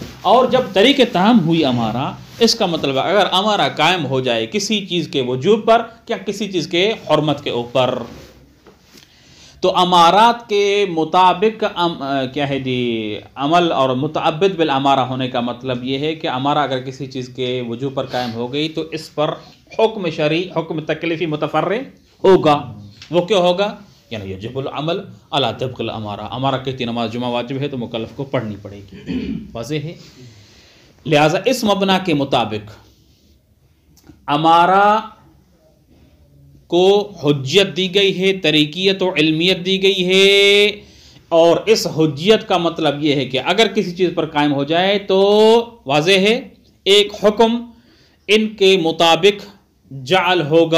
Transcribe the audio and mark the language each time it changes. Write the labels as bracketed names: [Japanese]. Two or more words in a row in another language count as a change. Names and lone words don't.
[Urdu] اور جب طریق تام ہوئی امارہ، اس کا مطلب اگر امارہ قائم ہو جائے کسی چیز کے وجوب پر یا کسی چیز کے حرمت کے اوپر، تو امارات کے مطابق کیا ہے جی عمل، اور [Arabic] متعبد بالامارہ [Urdu] ہونے کا مطلب یہ ہے کہ امارہ اگر کسی چیز کے وجوب پر قائم ہو گئی تو اس پر حکم شرعی، حکم تکلیفی متفرع ہوگا. وہ کیا ہوگا؟ [Arabic] یعنی یجب العمل علی طبق الامارہ. [Urdu] امارہ کہتی نماز جمعہ واجب ہے تو مکلف کو پڑھنی پڑے گی. واضح ہے. لہٰذا اس مبنا کے مطابق امارہ کو حجیت دی گئی ہے، طریقیت و علمیت دی گئی ہے، اور اس حجیت کا مطلب یہ ہے کہ اگر کسی چیز پر قائم ہو جائے تو واضح ہے ایک حکم ان کے مطابق جعل ہوگا.